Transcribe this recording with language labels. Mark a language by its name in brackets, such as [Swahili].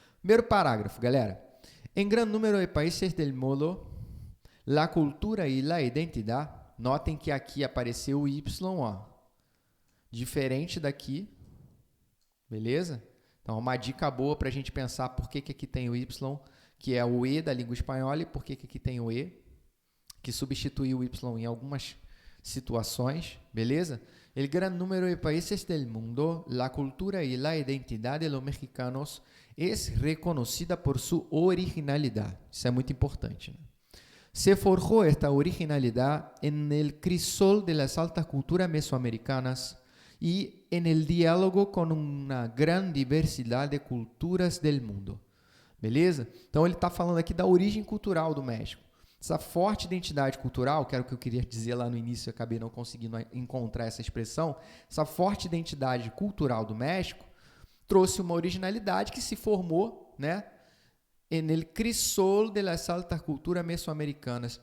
[Portuguese] Primeiro parágrafo, galera. [Spanish] Em gran número de países del mundo, la cultura y la identidad, [Portuguese] notem que aqui apareceu o Y, ó, diferente daqui, beleza? Então, uma dica boa para a gente pensar por que aqui tem o Y, que é o E da língua espanhola, e por que aqui tem o E, que substitui o Y em algumas situações, beleza? [Spanish] El gran número de países del mundo, la cultura y la identidad de los mexicanos es reconocida por su originalidad. [Portuguese] Isso é muito importante, né? [Spanish] Se forjó esta originalidad en el crisol de las altas culturas mesoamericanas y en el diálogo con una gran diversidad de culturas del mundo. [Portuguese] Beleza? Então, ele está falando aqui da origem cultural do México. Essa forte identidade cultural, que era o que eu queria dizer lá no início, eu acabei não conseguindo encontrar essa expressão, essa forte identidade cultural do México trouxe uma originalidade que se formou, né, [Spanish] en el crisol de las altas culturas mesoamericanas.